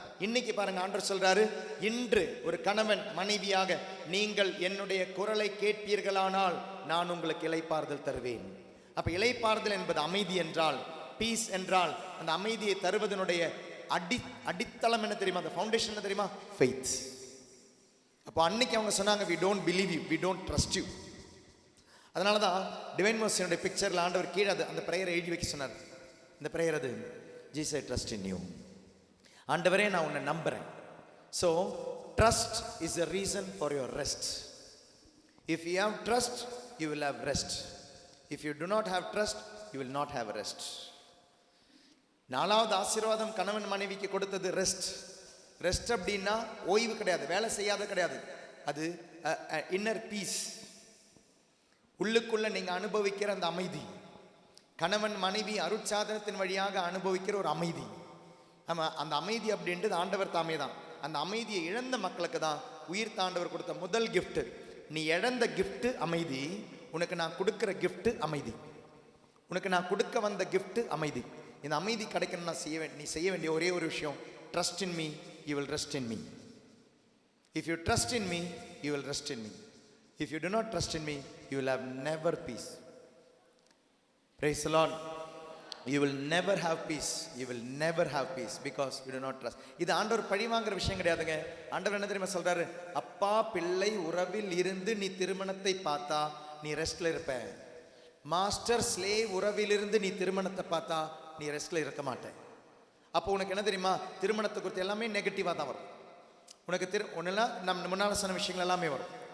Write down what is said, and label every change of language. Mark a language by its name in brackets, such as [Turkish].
[Tamil] இன்னைக்கு பாருங்க, ஆண்டவர் சொல்றாரு, இன்று ஒரு கணவன் மனைவியாக நீங்கள் என்னுடைய குரலை கேட்பீர்களானால் நான் உங்களுக்கு இளைப்பாறுதல் தருவேன். அப்ப இளைப்பாறுதல் என்பது அமைதி என்றால், பீஸ் என்றால், அந்த அமைதியை தருவதனுடைய அடித்தளம் என்ன தெரியுமா? அந்த ஃபவுண்டேஷன் என்ன தெரியுமா? ஃபெய்த். அப்போ அன்னைக்கு அவங்க சொன்னாங்க, [English] we don't believe you, we don't trust you. [Tamil] அதனால தான் டிவைன் மர்சியோட பிக்சரில் ஆண்டவர் கீழே அந்த ப்ரேயரை எழுதி வைக்க சொன்னார். இந்த ப்ரேயர் அது, [English] Jesus I trust in you. [Tamil] ஆண்டவரே நான் உன்னை நம்புறேன். [English] So trust is a reason for your rest. If you have trust, you will have rest. If you do not have trust, you will not have rest. [Tamil] நாலாவது ஆசீர்வாதம் கணவன் மனைவிக்கு கொடுத்தது rest. Rest அப்படின்னா ஓய்வு கிடையாது, வேலை செய்யாத கிடையாது. அது இன்னர் பீஸ், உள்ளுக்குள்ள நீங்க அனுபவிக்கிற அந்த அமைதி. கணவன் மனைவி அருட்சாதனத்தின் வழியாக அனுபவிக்கிற ஒரு அமைதி. ஆமா, அந்த அமைதி அப்படின்றது ஆண்டவர் தாமே தான். அந்த அமைதியை இழந்த மக்களுக்கு தான் உயிர் தாண்டவர் கொடுத்த முதல் கிஃப்ட். நீ இழந்த கிஃப்ட் அமைதி, உனக்கு நான் கொடுக்கிற கிஃப்ட் அமைதி. உனக்கு நான் கொடுக்க வந்த கிஃப்ட் அமைதி. இந்த அமைதி கிடைக்கணும்னா நீ செய்ய வேண்டிய ஒரே ஒரு விஷயம், [English] Trust in me, you will rest in me. If you trust in me, you will rest in me. If you do not trust in me, you will have never peace. Praise the Lord. You will never have peace. You will never have peace because you do not trust. [Tamil] இது ஆண்டவர் பழி வாங்குற விஷயம் கிடையாதுங்க. ஆண்டவர் என்ன தெரியுமா சொல்றாரு? அப்பா பிள்ளை உறவில் இருந்து நீ திருமணத்தை பார்த்தா நீ ரெஸ்ட்ல இருப்ப. மாஸ்டர் ஸ்லேவ் உறவிலிருந்து நீ திருமணத்தை பார்த்தா நீ ரெஸ்ட்ல இருக்க மாட்டே. அப்போ உனக்கு என்ன தெரியுமா, திருமணத்தை குறித்து எல்லாமே நெகட்டிவா தான் வரும். உனக்கு ஒன்னுலாம் நம்ம முன்னால சொன்ன விஷயங்கள் எல்லாமே வரும்.